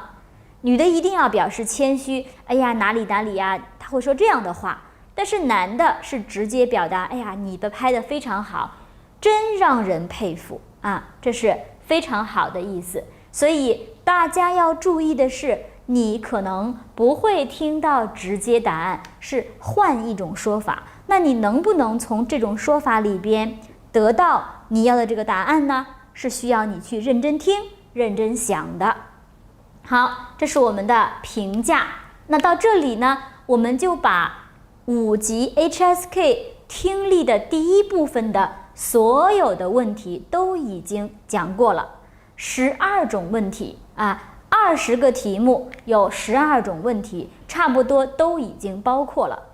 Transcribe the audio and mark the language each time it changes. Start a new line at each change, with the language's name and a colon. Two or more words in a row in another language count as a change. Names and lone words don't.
Chinese: 女的一定要表示謙虛，哎呀，哪裡哪裡呀，他會說這樣的話。但是男的是直接表達，哎呀，你的拍得非常好，真讓人佩服啊，這是非常好的意思。所以大家要注意的是，你可能不會聽到直接答案，是換一種說法。那你能不能從這種說法裡邊得到你要的這個答案呢？是需要你去認真聽、認真想的。好，這是我們的評價。那到這裡呢，我們就把5級 HSK 聽力的第一部分的所有的問題都已經講過了，12種問題啊。20個題目有12種問題，差不多都已經包括了。